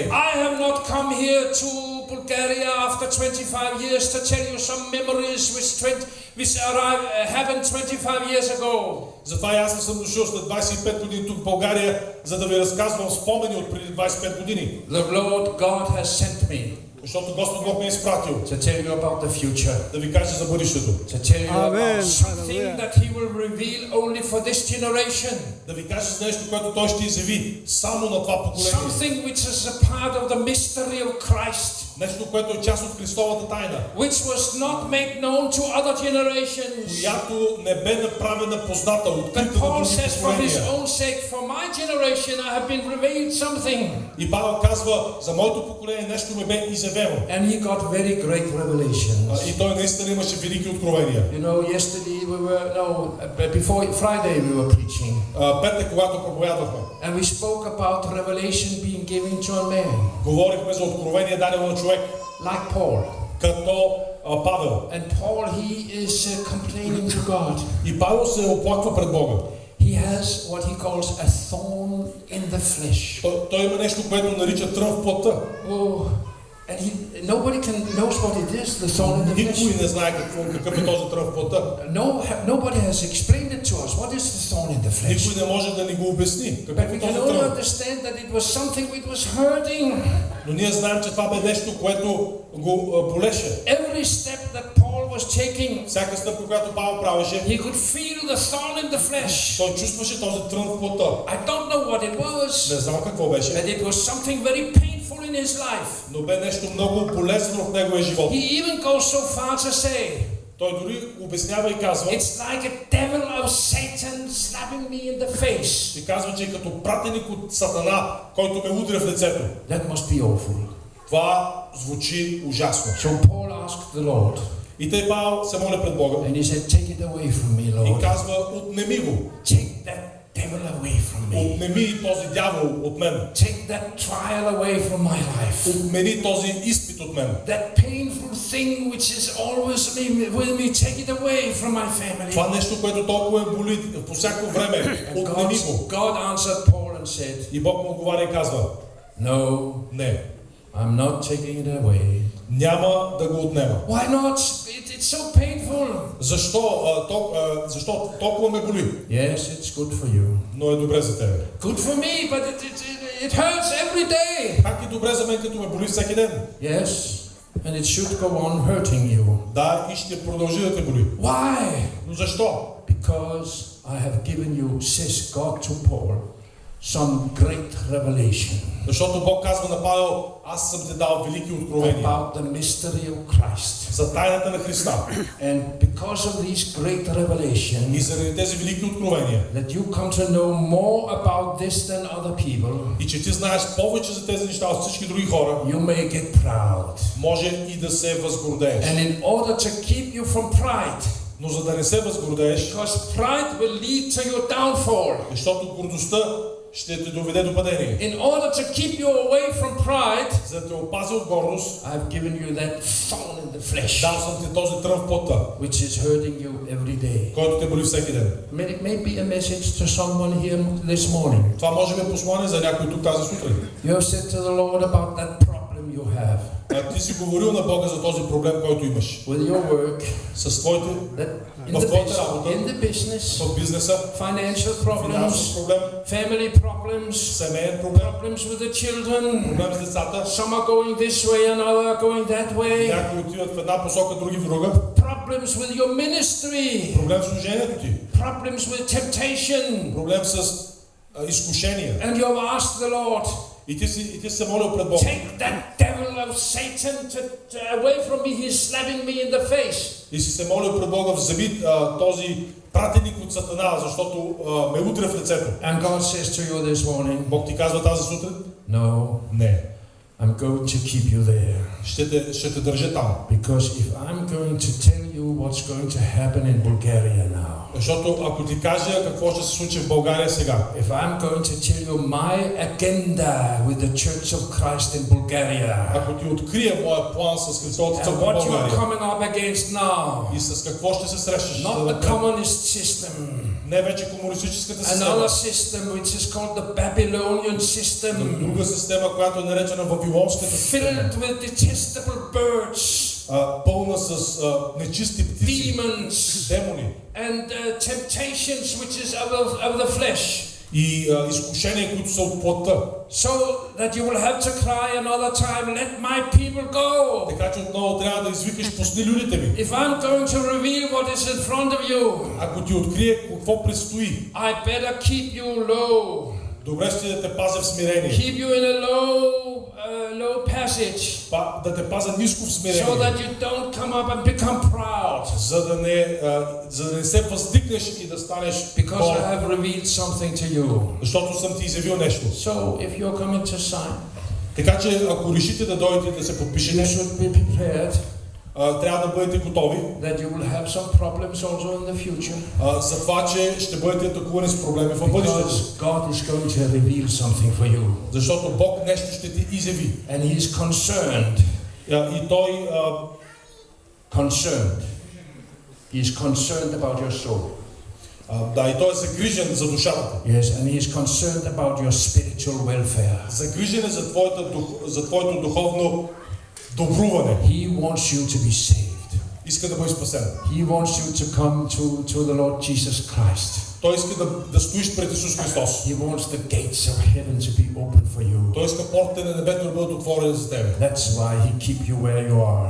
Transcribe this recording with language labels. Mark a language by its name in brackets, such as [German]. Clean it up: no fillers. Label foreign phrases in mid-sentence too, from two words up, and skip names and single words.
[English] I have not come here to Bulgaria after 25 years to tell you some memories which happened 25 years ago. [Bulgarian] Затова и аз не съм дошъл след 25 години тук в България, за да ви разказвам спомени от преди 25 години. [English] The Lord God has sent me [Bulgarian] Защото Господ Бог ме е изпратил [English] to tell you about the future. [Bulgarian] да ви каже за бъдещето. [English] To tell you Amen. about something that He will reveal only for this generation. [Bulgarian] Да ви каже за нещо, което Той ще изяви само на това поколение. [English] Something which is a part of the mystery of Christ. [Bulgarian] Нещо, което е част от Христовата тайна. [English] which was not made known to other generations. [Bulgarian] Която не бе направена позната, [English] But [Bulgarian] открита на [English] Paul [Bulgarian] други [English] says, for his [Bulgarian] поколения. [English] own sake, for my generation, I have been revealed something. [Bulgarian] И Павел казва, за моето поколение нещо ме бе изявено. [English] And he got very great revelations. [Bulgarian] И той наистина имаше велики откровения. [English] You know, yesterday before Friday we were preaching. [Bulgarian] Петък, когато проповядвахме, [English] And we spoke about revelation being given to a man, [Bulgarian] говорихме за откровение дадено на човек, [English] like Paul. [Bulgarian] като Павел. [English] And Paul, he is complaining to God. [Bulgarian] И Павел се оплаква пред Бога. [English] He has what he calls a thorn in the flesh. [Bulgarian] Той има нещо, което нарича трън в плътта. [English] Oh, and nobody knows what it is, the thorn in the flesh. [Bulgarian] Никой не знае какъв е този трън в плътта. [English] Nobody has explained it to us. What is the thorn in the flesh? [Bulgarian] Никой не може да ни го обясни. [English] But we can only understand that it was something which was hurting. [Bulgarian] Но ние знаем, че това бе нещо, което го болеше. [English] Every step that Paul was taking, [Bulgarian] Всяка стъпка, която Павел правеше, [English] he could feel the thorn in the flesh. [Bulgarian] той чувстваше този трън в плътта. [English] I don't know what it was, [Bulgarian] Не знам какво беше, [English] but it was something very painful in his life. [Bulgarian] но бе нещо много болезнено в неговия живот. [English] He even goes so far to say, [Bulgarian] Той дори обяснява и казва, [English] it's like a devil of Satan slapping me in the face. [Bulgarian] и казва, че е като пратеник от Сатана, който ме удря в лицето. [English] That must be awful. [Bulgarian] Това звучи ужасно. [English] So Paul asked the Lord, [Bulgarian] И тъй Павел се моля пред Бога [English] and he said, take it away from me, [Bulgarian] и [English] Lord. [Bulgarian] казва, отнеми го. [English] Take that devil away from me. [Bulgarian] Отнеми този дявол от мен. [English] Take that trial away from my life. [Bulgarian] Отмени този изпит от мен. [English] That painful thing which is always with me, take it away from my family. [Bulgarian] Това нещо, което толкова ме боли по всяко време, отнеми го. [English] God answered Paul and said, [Bulgarian] И Бог му отговаря и казва, [English] no, [Bulgarian] не, [English] I'm not taking it away. [Bulgarian] няма да го отнема. [English] Why not? It's so painful. [Bulgarian] Защо толкова ме боли? [English] Yes, it's good for you. [Bulgarian] Но е добре за тебе. [English] Good for me, but it hurts every day. [Bulgarian] Как е добре за мен, като ме боли всеки ден? [English] Yes, and it should go on hurting you. [Bulgarian] Да, и ще продължи да те боли. [English] Why? [Bulgarian] Но защо? [English] Because I have given you, says God to Paul, some great revelation. [Bulgarian] Защото Бог казва на Павел, аз съм ти дал велики откровения [English] About the mystery of Christ. [Bulgarian] за тайната на Христа. [English] And because of these great revelations, [Bulgarian] И заради тези велики откровения, [English] that you come to know more about this than other people, [Bulgarian] и че ти знаеш повече за тези неща от всички други хора, [English] you may get proud. [Bulgarian] може и да се възгордееш. [English] And in order to keep you from pride, [Bulgarian] Но за да не се възгордееш, [English] because pride will lead to your downfall. [Bulgarian] защото гордостта ще те доведе до падение. [English] In order to keep you away from pride, [Bulgarian] За да те опази от гордост, [English] I've given you that thorn in the flesh, [Bulgarian] дал съм ти този трън в плътта, [English] which is hurting you every day. [Bulgarian] който те боли всеки ден. [English] It may be a message to someone here this morning. [Bulgarian] Това може би е послание за някой тук тази сутрин. [English] You have said to the Lord about that problem you have [Bulgarian] Ти си говорил на Бога за този проблем, който имаш. [English] with your work, [Bulgarian] С твоите, [English] in [Bulgarian] в [English] the [Bulgarian] твоята работа, [English] business, [Bulgarian] в бизнеса, [English] financial [Bulgarian] финансов [English] problems, [Bulgarian] проблем, [English] family problems, [Bulgarian] семейен проблем, [English] problems with the children. [Bulgarian] проблем с децата. [English] Some are going this way and others are going that way. [Bulgarian] Някои отиват в една посока, други в друга. [English] Problems with your ministry. [Bulgarian] Проблем с служението ти. [English] Problems with temptation. [Bulgarian] Проблем с изкушения. [English] And you have asked the Lord, [Bulgarian] И ти си се молил пред Бога. [English] take that devil of Satan away from me. He's slapping me in the face. [Bulgarian] И си се молил пред Бога, вземи този пратеник от Сатана, защото ме удря в лицето. [English] And God says to you this morning, [Bulgarian] Бог ти казва тази сутрин? [English] no, [Bulgarian] Не. [English] I'm going to keep you there. [Bulgarian] Ще те държа там. [English] Because if I'm going to tell you what's going to happen in Bulgaria now, [Bulgarian] Защото ако ти кажа какво ще се случи в България сега, [English] if I'm going to tell you my agenda with the Church of Christ in Bulgaria, [Bulgarian] ако ти открия моя план с Христовата [English] and [Bulgarian] църква в [English] what you are [Bulgarian] България [English] coming up against now, [Bulgarian] и с какво ще се срещаш, [English] not the communist system, [Bulgarian] не вече комунистическата [English] another [Bulgarian] система, [English] system which is called the Babylonian system, [Bulgarian] друга система, която е наречена Вавилонската система, [English] filled with detestable birds, [Bulgarian] пълна с нечисти птици, [English] demons, [Bulgarian] демони [English] and temptations which is of the flesh. [Bulgarian] и изкушения, които са от плътта. [English] So that you will have to cry another time, let my people go. [Bulgarian] Така че отново трябва да извикаш, пусни людите ми. [English] If I'm going to reveal what is in front of you, [Bulgarian] Ако ти открие какво предстои, [English] I better keep you low. [Bulgarian] Добре ще да те пазя в смирение. [English] Keep you in a low passage. [Bulgarian] Да те пазя ниско в смирение. [English] So that you don't come up and become proud. [Bulgarian] За да не се въздигнеш и да станеш [English] Because I have revealed something to you. [Bulgarian] Защото съм ти изявил нещо. [English] So if you're coming to sign, [Bulgarian] така че ако решите да дойдете да се подпишете, [English] you should be prepared. [Bulgarian] Трябва да бъдете готови. [English] That you will have some problems also in the future. [Bulgarian] За това, че ще бъдете атакувани с проблеми в бъдещето. [English] God is going to reveal something for you. [Bulgarian] Защото Бог нещо ще ти изяви. [English] And he is concerned. [Bulgarian] И той [English] concerned. He is concerned about your soul. [Bulgarian] Да, и той е загрижен за душата. [English] Yes, and he is concerned about your spiritual welfare. [Bulgarian] Загрижен е за твоето духовно добруване. [English] He wants you to be saved. [Bulgarian] Иска да бъдеш спасен. [English] He wants you to come to the Lord Jesus Christ. [Bulgarian] Той иска да стоиш пред Исус Христос. [English] He wants the gates of heaven to be open for you. [Bulgarian] Той иска портите на небето да бъдат отворени за тебе. [English] That's why he keep you where you are.